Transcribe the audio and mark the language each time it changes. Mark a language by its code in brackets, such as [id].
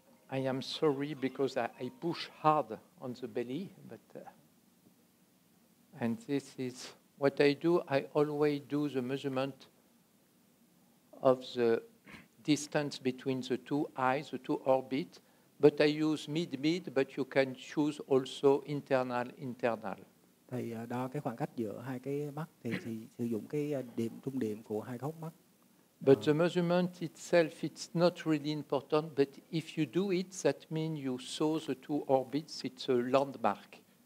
[en] I am sorry because I push hard on the belly, but and this is what I do. I always do the measurement of the distance between the two eyes, the two orbits, but I use mid, but you can choose also internal. [vi] Thầy đo cái khoảng cách giữa hai cái mắt thì sử dụng cái trung điểm của hai hốc mắt. [en] But the measurement itself, it's not really important, but if you do it, that means you saw the two orbits, it's a landmark.